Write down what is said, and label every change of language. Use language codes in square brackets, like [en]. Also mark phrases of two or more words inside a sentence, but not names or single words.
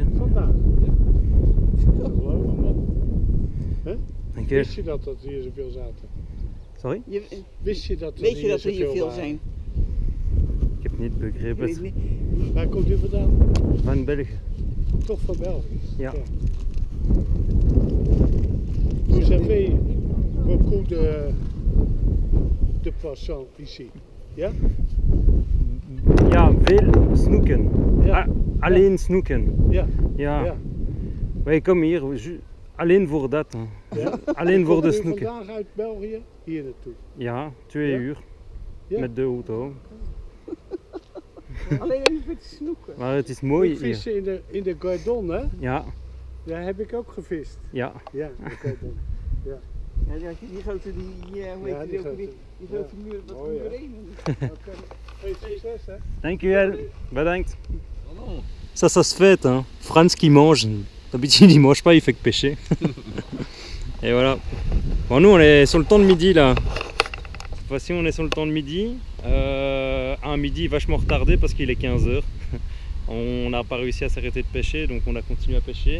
[nl] Vandaag. Geloof me, man. Dank je. Wist je dat er hier zoveel zaten? Sorry? Wist je dat er Weet je hier dat er hier zoveel veel waren? zijn? Ik heb niet Ik begrepen. weet niet. Waar komt u vandaan? Van België. Toch van België? Ja. [fr] Vous avez beaucoup de passants ici. [nl] Ja? Ja, veel snoeken. Ja. Alleen snoeken. Ja. Ja. Ja. Wij komen hier alleen voor dat. Hè. Ja? Alleen voor de Komt u snoeken. vandaag uit België hier naartoe? Ja, 2 Ja? uur. Ja? Met de auto. Alleen even voor te snoeken. Maar het is mooi Ik hier. vissen in de Gardon, hè? Ja, Daar heb ik ook gevist. ja. Ja, de Gardon. Ja, die grote, hoe heet Ja, die die ook grote. weer? Die grote muur, dat Mooi, komt hè? erheen. Oké. Hey, succes, hè? Dankjewel. Bedankt. [fr] Ça se fait, hein. Frans qui mange. D'habitude il mange pas, il fait que pêcher. Et voilà. Bon, nous on est sur le temps de midi là. Cette fois-ci on est sur le temps de midi. Un midi vachement retardé parce qu'il est 15h. On n'a pas réussi à s'arrêter de pêcher, donc on a continué à pêcher.